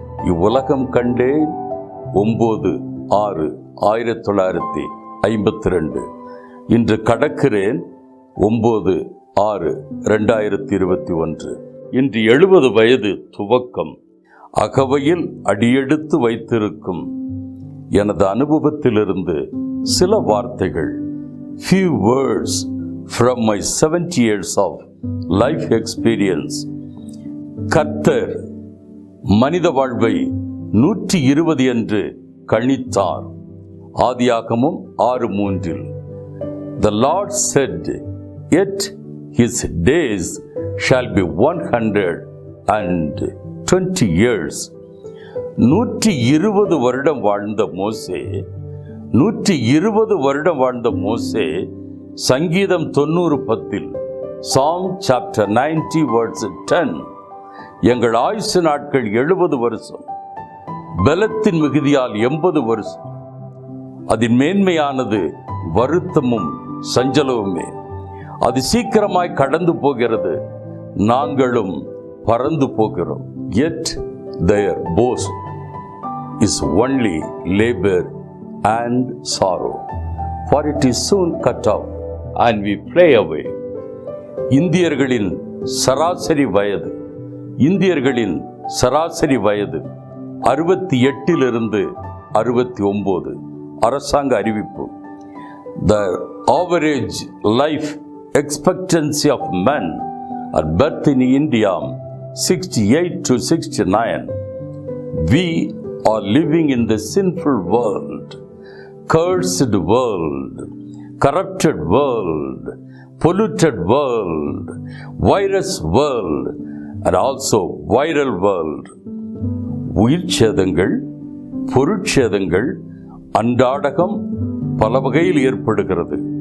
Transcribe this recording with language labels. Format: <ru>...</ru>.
<ta>இவ்வுலகம் கண்டேன் 9/6/1952. இன்று கடக்கிறேன் 9/6/2021. இன்று 70 வயது துவக்கம். அகவையில் அடியெடுத்து வைத்திருக்கும் எனது அனுபவத்திலிருந்து சில வார்த்தைகள்.</ta> <en>Few words from my 70 years of life experience.</en> <ta>கர்த்தர் மனித வாழ்வை 120 என்று கணித்தார்.</ta> <en>ஆதியாகமம் 6:3. The Lord said, yet his days shall be 120 years.</en> <ta>120 வருடம் வாழ்ந்த மோசே, 120 வருடம் வாழ்ந்த மோசே சங்கீதம் 90:10,</ta> <en>Psalm chapter 90 verse 10.</en> <ta>எங்கள் ஆயுசு நாட்கள் 70 வருஷம், பலத்தின் மிகுதியால் 80 வருஷம். அதன் மேன்மையானது வருத்தமும் சஞ்சலவுமே. அது சீக்கிரமாய் கடந்து போகிறது, நாங்களும் பறந்து போகிறோம்.</ta> <en>Yet their boast is only labor and sorrow, for it is soon cut off and we fly away.</en> <ta>இந்தியர்களின் சராசரி வயது, இந்தியர்களின் சராசரி வயது 68 69. அரசாங்க அறிவிப்பு.</ta> <en>The average life expectancy of men at birth in India 68 to 69. We are living in the sinful world, cursed world. corrupted world, polluted world, virus world, and also viral world.</en> <ta>உயிர் சேதங்கள், பொருட்சேதங்கள் அன்றாடகம் பல வகையில் ஏற்படுகிறது.</ta>